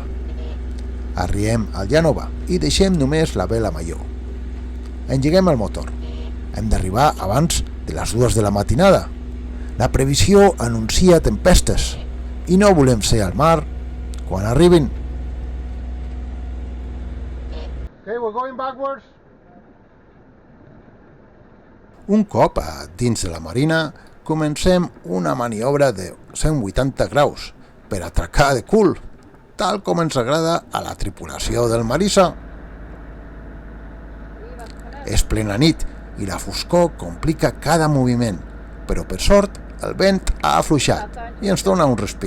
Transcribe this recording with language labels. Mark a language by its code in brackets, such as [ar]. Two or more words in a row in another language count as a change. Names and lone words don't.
[ca] Arriem al Llanova i deixem només la vela major. Engeguem el motor. Hem d'arribar abans de les 2 de la matinada. La previsió anuncia tempestes i no volem ser al mar quan arribin. [en] Okay, we're going backwards. [ca] Un cop a dins de la marina, comencem una maniobra de 180 graus per atracar de cul, tal com ens agrada a la tripulació del Marisa. És plena nit i la foscor complica cada moviment, però per sort el vent ha afluixat i ens dona un respir.